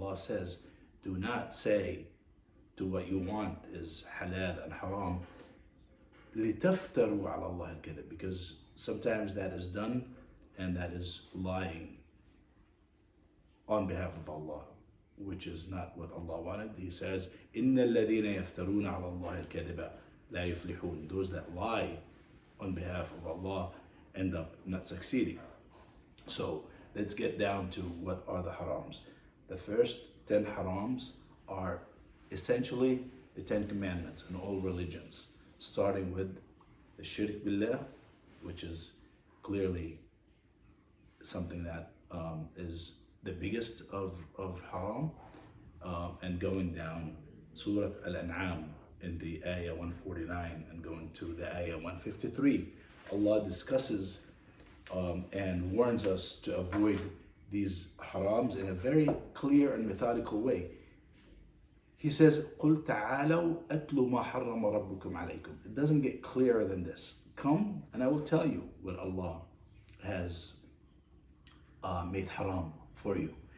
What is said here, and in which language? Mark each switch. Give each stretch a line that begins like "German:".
English: Allah says, do not say to what you want is halal and haram,
Arabic: لِتَفْتَرُوا عَلَى اللَّهِ الْكَذِبَ,
English: because sometimes that is done and that is lying on behalf of Allah, which is not what Allah wanted. He says,
Arabic: إِنَّ الَّذِينَ يَفْتَرُونَ عَلَى اللَّهِ الْكَذِبَ لَا يُفْلِحُونَ.
English: Those that lie on behalf of Allah end up not succeeding. So let's get down to what are the harams. The first 10 harams are essentially the 10 commandments in all religions, starting with the shirk billah, which is clearly something that is the biggest of haram, and going down Surah Al-An'am in the ayah 149 and going to the ayah 153. Allah discusses and warns us to avoid these harams in a very clear and methodical way. He says,
Arabic: قُلْ تَعَالَوْا أَتْلُوا مَا حَرَّمَ رَبُّكُمْ عَلَيْكُمْ.
English: It doesn't get clearer than this. Come and I will tell you what Allah has made haram for you.